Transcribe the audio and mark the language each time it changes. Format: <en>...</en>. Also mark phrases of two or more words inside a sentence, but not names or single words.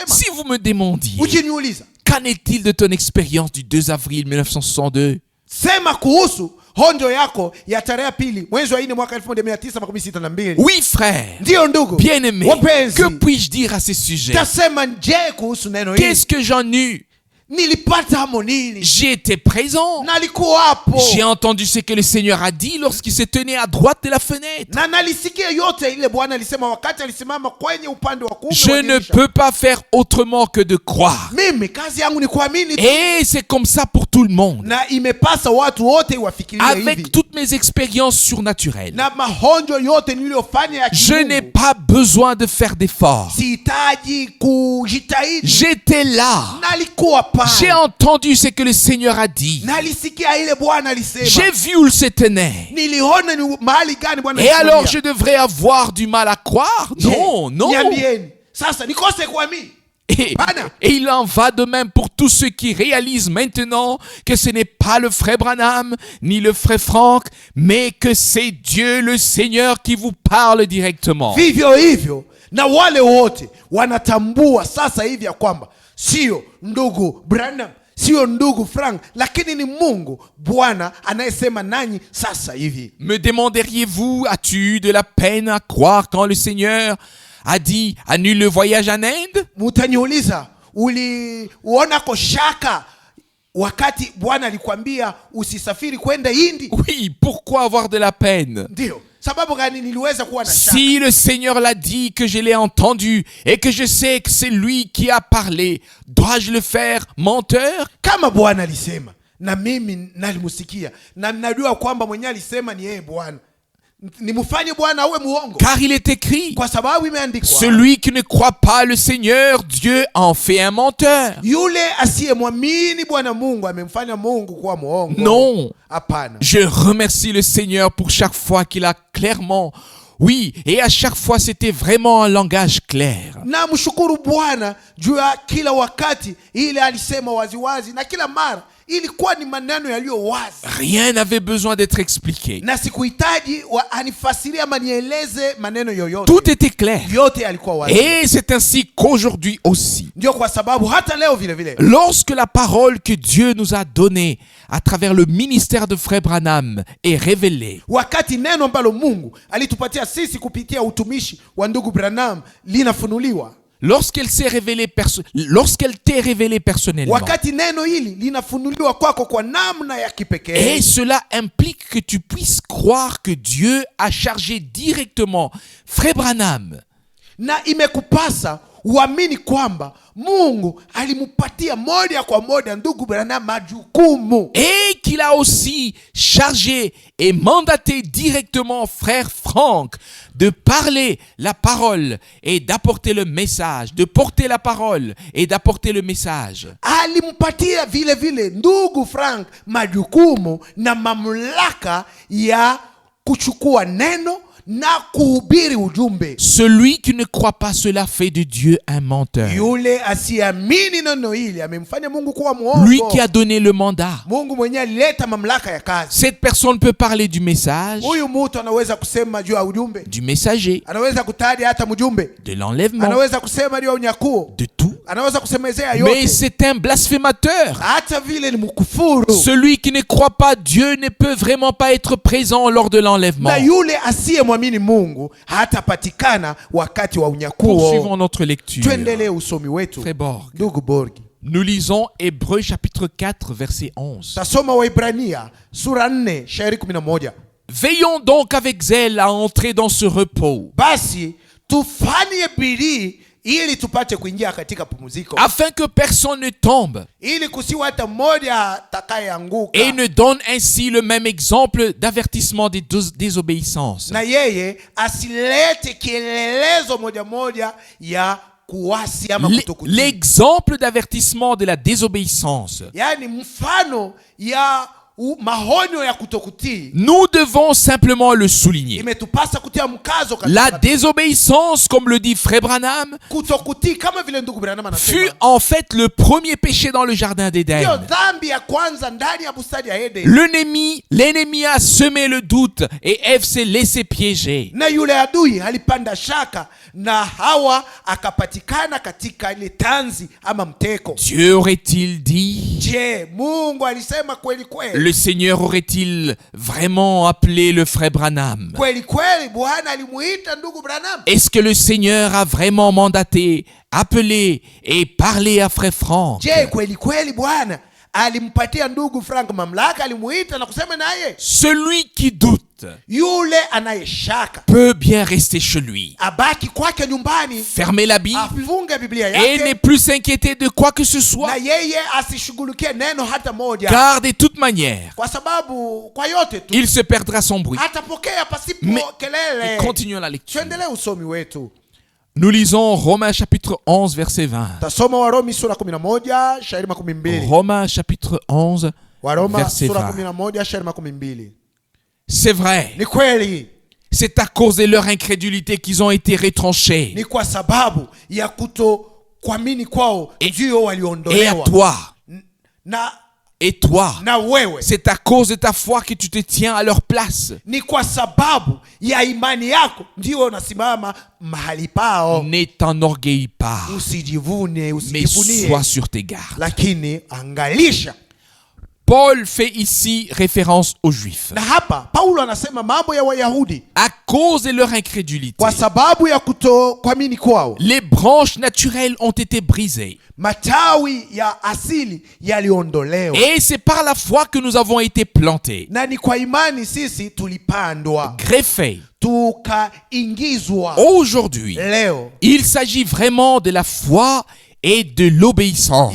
<fr>Si vous me demandiez,</fr> <sw>Ukiniuliza,</sw> <fr>qu'en est-il de ton expérience du 2 avril 1962?</fr> <sw>sema kuhusu honjo yako ya tarehe 2 mwezi wa 4 mwaka 1962.</sw> <fr>Oui frère,</fr> <sw>Ndio ndugu,</sw> <fr>bien-aimé,</fr> <sw>wapenzi,</sw> <fr>que puis-je dire à ce sujet?</fr> <sw>tasema je kuhusu neno hili?</sw> <fr>Qu'est-ce que j'en eus?</fr> <sw>Nilipata hamo nini?</sw> <fr>J'étais présent.</fr> <sw>Nalikuwa hapo.</sw> <fr>J'ai entendu ce que le Seigneur a dit lorsqu'il se tenait à droite de la fenêtre.</fr> <sw>Na nalisikia yote ile Bwana alisema wakati alisimama kwenye upande wa kuume</sw> <fr>Je</fr> <sw>wa</sw> <fr>ne</fr> <sw>dirisha.</sw> <fr>peux pas faire autrement que de croire.</fr> <sw>Mimi kazi yangu ni kuamini tu.</sw> <fr>Et c'est comme ça pour tout le monde.</fr> <sw>Na imepasa watu wote wafikirie hivi.</sw> <fr>Avec toutes mes expériences surnaturelles,</fr> <sw>Na mahonjo yote niliyofanya ya</sw> <fr>je n'ai</fr> <sw>kimungu,</sw> <fr>pas besoin de faire d'efforts.</fr> <sw>sihitaji kujitahidi.</sw> <fr>J'étais là.</fr> <sw>Nalikuwa</sw> <fr>J'ai</fr> <sw>pale.</sw> <fr>entendu ce que le Seigneur a dit.</fr> <sw>Nalisikia ile Bwana alisema.</sw> <fr>J'ai vu où il se tenait.</fr> <sw>Niliona ni mahali gani Bwana</sw> <fr>Et</fr> <sw>alisimamia.</sw> <fr>alors je devrais avoir du mal à croire? Non, non.</fr> <sw>Niambieni. Sasa nikose kuamini.</sw> <fr>Et il en va de même pour tous ceux qui réalisent maintenant que ce n'est pas le frère Branham ni le frère Frank, mais que c'est Dieu le Seigneur qui vous parle directement.</fr> <sw>Vivyo hivyo na wale wote wanatambua sasa hivi ya kwamba sio ndugu Branham, sio ndugu Frank, lakini ni Mungu Bwana anayesema nanyi sasa hivi.</sw> <fr>Me demanderiez-vous, as-tu eu de la peine à croire quand le Seigneur a dit annule le voyage en Inde?</fr> <sw>Mutaniuliza, uliona ko shaka wakati Bwana alikwambia usisafiri kwenda Hindi?</sw> <fr>Oui, pourquoi avoir de la peine?</fr> <sw>Ndio. Sababu gani niliweza kuwa na shaka?</sw> <fr>Si le Seigneur l'a dit, que je l'ai entendu et que je sais que c'est lui qui a parlé, dois-je le faire menteur?</fr> <sw>Kama Bwana alisema na mimi nalimusikia na ninajua kwamba mwenye alisema ni yeye Bwana, nimufanye Bwana awe muongo?</sw> <fr>Car il est écrit,</fr> <sw>Kwa sababu imeandikwa,</sw> <fr>celui qui ne croit pas le Seigneur, Dieu en fait un menteur.</fr> <sw>yule asiyemwamini Bwana Mungu amemfanya Mungu kuwa muongo.</sw> <fr>Non.</fr> <sw>Hapana.</sw> <fr>Je remercie le Seigneur pour chaque fois qu'il a clairement, oui, et à chaque fois c'était vraiment un langage clair.</fr> <sw>Na mshukuru Bwana juu ya kila wakati ile alisema waziwazi, na kila mara ilikuwa ni maneno yaliyo wazi.</sw> <fr>Rien n'avait besoin d'être expliqué.</fr> <sw>Na sikuhitaji anifasirie ama nieleze maneno yoyote.</sw> <fr>Tout était clair.</fr> <sw>Yote yalikuwa wazi.</sw> <fr>Et c'est ainsi qu'aujourd'hui aussi,</fr> <sw>Ndio kwa sababu hata leo vile vile,</sw> <fr>lorsque la parole que Dieu nous a donnée à travers le ministère de Frère Branham est révélée,</fr> <sw>wakati neno ambalo Mungu alitupatia sisi kupitia utumishi wa ndugu Branham linafunuliwa,</sw> <fr>lorsqu'elle t'est révélée personnellement,</fr> <sw>wakati neno hili linafunuliwa kwako kwa namna ya kipekee,</sw> <fr>et cela implique que tu puisses croire que Dieu a chargé directement Frère Branham</fr> <sw>Na imekupasa uamini kwamba Mungu alimupatia moja kwa moja ndugu Branham majukumu,</sw> <fr>et qu'il a aussi chargé et mandaté directement frère Frank de parler la parole et d'apporter le message, de porter la parole et d'apporter le message.</fr> <sw>alimpatia vile vile ndugu Frank majukumu na mamlaka ya kuchukua neno na kuhubiri ujumbe.</sw> <fr>Celui qui ne croit pas cela fait de Dieu un menteur.</fr> <sw>Yule asiamini neno hili amemfanya Mungu kuwa muongo.</sw> <fr>Lui qui a donné le mandat.</fr> <sw>Mungu mwenyewe alileta mamlaka ya kazi.</sw> <fr>Cette personne peut parler du message,</fr> <sw>Huyu mtu anaweza kusema juu ya ujumbe,</sw> <fr>du messager,</fr> <sw>anaweza kutaja hata mjumbe,</sw> <fr>de l'enlèvement,</fr> <sw>anaweza kusema juu ya unyakuo,</sw> <fr>de tout.</fr> <sw>anaweza kusemezea</sw> <fr>Mais</fr> <sw>yote.</sw> <fr>c'est un blasphémateur.</fr> <sw>Hata vile ni mkufuru.</sw> <fr>Celui qui ne croit pas Dieu ne peut vraiment pas être présent lors de l'enlèvement.</fr> <sw>Na yule asiyemwamini Mungu hatapatikana wakati wa unyakuo.</sw> <fr>Poursuivons notre lecture.</fr> <sw>Tuendelee usomi wetu.</sw> <fr>Frère Borg.</fr> <sw>Ndugu Borgi,</sw> <fr>Nous lisons Hébreux chapitre 4 verset 11.</fr> <sw>tasoma Waibrania sura 4 shairi 11.</sw> <fr>Veillons donc avec zèle à entrer dans ce repos,</fr> <sw>Basi tufanye bidii ili tupate kuingia katika pumziko,</sw> <fr>afin que personne ne tombe</fr> <sw>ili kusiwa hata mmoja atakayeanguka,</sw> <fr>et ne donne ainsi le même exemple d'avertissement des désobéissances.</fr> <sw>na yeye asilete kielelezo moja ya kuasi ama kutokutii.</sw> <fr>L'exemple d'avertissement de la désobéissance.</fr> <sw>Yani mfano ya mahonyo ya kutokutii.</sw> <fr>Nous devons simplement le souligner.</fr> <sw>Imetupasa kutia mkazo</sw> <fr>La</fr> <sw>katika</sw> <fr>désobéissance, comme le dit Frère Branham,</fr> <sw>kutokutii, kama vile ndugu Branham</sw> <fr>fut</fr> <sw>anasema,</sw> <fr>en fait le premier péché dans le jardin</fr> <sw>ndio</sw> <fr>d'Éden.</fr> <sw>dhambi ya kwanza ndani ya bustani ya Eden.</sw> <fr>L'ennemi a semé le doute et Ève s'est laissée piéger.</fr> <sw>Na yule adui alipanda shaka na Hawa akapatikana katika ile tanzi ama mteko.</sw> <fr>Dieu aurait-il dit?</fr> <sw>Je, Mungu alisema kweli kweli?</sw> <fr>Le Seigneur aurait-il vraiment appelé le frère Branham?</fr> <sw>Kweli kweli Bwana alimuita ndugu Branham?</sw> <fr>Est-ce que le Seigneur a vraiment mandaté, appelé et parlé à frère Frank?</fr> <sw>Je, kweli kweli Bwana alimpatia ndugu Frank mamlaka, alimuita na kusema naye?</sw> <fr>Celui qui doute</fr> <sw>Yule anayeshaka</sw> <fr>peut bien rester chez lui,</fr> <sw>abaki kwake nyumbani,</sw> <fr>fermer la Bible</fr> <sw>afunge Biblia</sw> <fr>et ne</fr> <sw>yake,</sw> <fr>plus s'inquiéter de quoi que ce soit,</fr> <sw>na yeye asishughulikie neno hata moja,</sw> <fr>car de toute manière,</fr> <sw>kwa sababu kwa yote tu</sw> <fr>il se perdra son bruit.</fr> <sw>atapokea pasipo</sw> <fr>Mais</fr> <sw>kelele.</sw> <fr>continuons la lecture.</fr> <sw>Tuendelee usomi wetu.</sw> <fr>Nous lisons Romains chapitre 11 verset 20.</fr> <sw>Tasoma Warumi sura 11 shairi 12.</sw> <fr>Romains chapitre 11</fr> <sw>Waroma</sw> <fr>verset</fr> <sw>sura</sw> <fr>20.</fr> <sw>11 shairi 12.</sw> <fr>C'est vrai,</fr> <sw>Ni kweli,</sw> <fr>c'est à cause de leur incrédulité qu'ils ont été retranchés.</fr> <sw>ni kwa sababu ya kutokuamini kwao ndio</sw> <fr>Et à</fr> <sw>waliondolewa.</sw> <fr>toi,</fr> <sw>Na</sw> <fr>et toi,</fr> <sw>wewe,</sw> <fr>c'est à cause de ta foi que tu te tiens à leur place.</fr> <sw>ni kwa sababu ya imani yako ndio unasimama mahali pao.</sw> <fr>Ne t'enorgueillis pas,</fr> <sw>Usijivune,</sw> <fr>mais</fr> <sw>usijivunie,</sw> <fr>sois sur tes gardes.</fr> <sw>lakini angalisha.</sw> <fr>Paul fait ici référence aux Juifs.</fr> <sw>Na hapa Paulo anasema mambo ya Wayahudi</sw> <fr>À cause de leur incrédulité,</fr> <sw>kwa sababu ya kutokuamini kwao,</sw> <fr>les branches naturelles ont été brisées.</fr> <sw>matawi ya asili yaliondolewa,</sw> <fr>Et c'est par la foi que nous avons été plantés,</fr> <sw>na ni kwa imani sisi tulipandwa</sw> <fr>greffés.</fr> <sw>tukaingizwa.</sw> <fr>Aujourd'hui,</fr> <sw>Leo</sw> <fr>il s'agit vraiment de la foi et de l'obéissance.</fr>